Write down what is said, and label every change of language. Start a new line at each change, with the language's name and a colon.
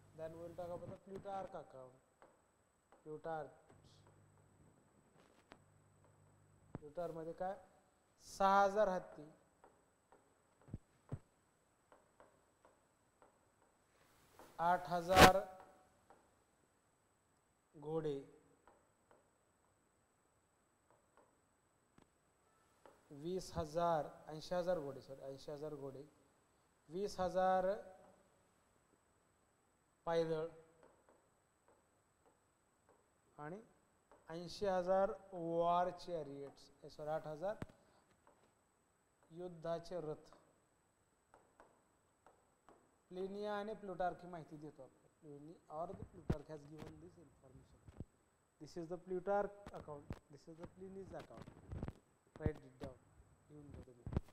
English: Then will talk about the Plutarch account.
Marathi: Plutarch मध्ये काय 6,000 हत्ती, 8,000 घोडे, 80,000 घोडे, 20,000 पायदळ आणि 80,000 वॉर चॅरियट्स, 8,000 युद्धाचे रथ. प्लिनी आणि प्लुटार्क ही माहिती देतो आपण.
English: Pliny और the Plutarch has given this information. This is the Plutarch account, this is the Pliny's account. Write it down,
Marathi: लिहून घ्या तुम्ही.